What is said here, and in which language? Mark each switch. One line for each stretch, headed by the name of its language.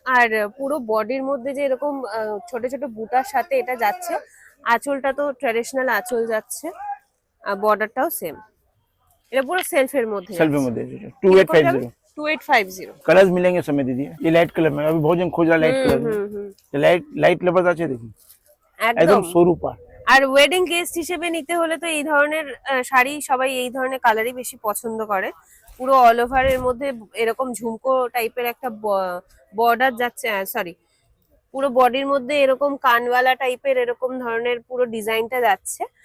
Bangla: আর পুরো বডির মধ্যে যে এরকম ছোট ছোট বুটার সাথে এটা যাচ্ছে। আঁচলটা তো ট্র্যাডিশনাল আঁচল যাচ্ছে, আর বর্ডারটাও সেম। এটা পুরো সেলফের মধ্যে
English: self
Bangla: যাচ্ছে।
Hindi: में दे दीजिए 2850। 2850। कलर्स मिलेंगे समय दीजिए। ये लाइट कलर में, अभी बहुत जन खोज रहा लाइट कलर में, হুম। ये लाइट लाइट लेबर
Bangla: আছে দেখুন, একদম। একদম সরু পা। আর ওয়েডিং গেস্ট হিসেবে নিতে হলে তো এই ধরনের শাড়ি সবাই এই ধরনের কালারই বেশি পছন্দ করে। পুরো অল ওভার এর মধ্যে এরকম ঝুমকো টাইপের একটা বর্ডার যাচ্ছে, সরি, পুরো বডির মধ্যে এরকম কানওয়ালা টাইপের এরকম ধরনের পুরো ডিজাইনটা যাচ্ছে।